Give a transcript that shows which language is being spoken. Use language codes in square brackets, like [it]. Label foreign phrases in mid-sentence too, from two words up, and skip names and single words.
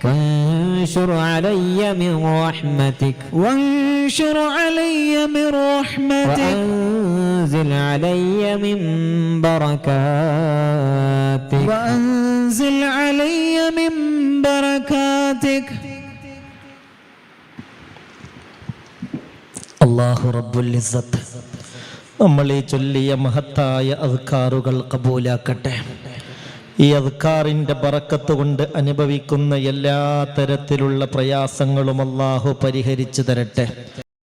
[ar] وانشر علي من رحمتك وانشر علي من رحمتك وأنزل علي من بركاتك وأنزل علي من بركاتك الله رب العزة [ml] നമ്മളീ ചൊല്ലിയ മഹത്തായ അദ്കാറുകൾ കബൂലാക്കട്ടെ. ഈ അദ്കാറിൻ്റെ ബറക്കത്ത് കൊണ്ട് അനുഭവിക്കുന്ന എല്ലാ തരത്തിലുള്ള പ്രയാസങ്ങളും അല്ലാഹു പരിഹരിച്ചു തരട്ടെ.